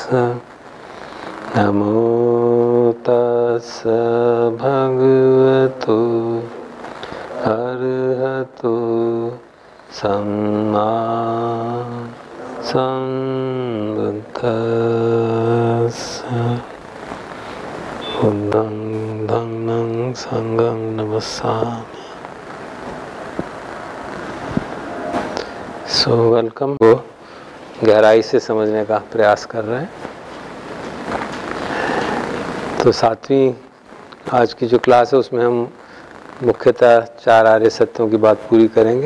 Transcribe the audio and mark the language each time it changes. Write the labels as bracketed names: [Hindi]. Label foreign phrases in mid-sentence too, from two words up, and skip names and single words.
[Pali] नमो तस् भगवतो अरहतो सम्मा सम्बुद्धास्स। बुद्धं धम्मं संघं नमस्सामि। [Hindi] सो वेलकम को गहराई से समझने का प्रयास कर रहे हैं। तो सातवीं आज की जो क्लास है उसमें हम मुख्यतः 4 आर्य सत्यों की बात पूरी करेंगे।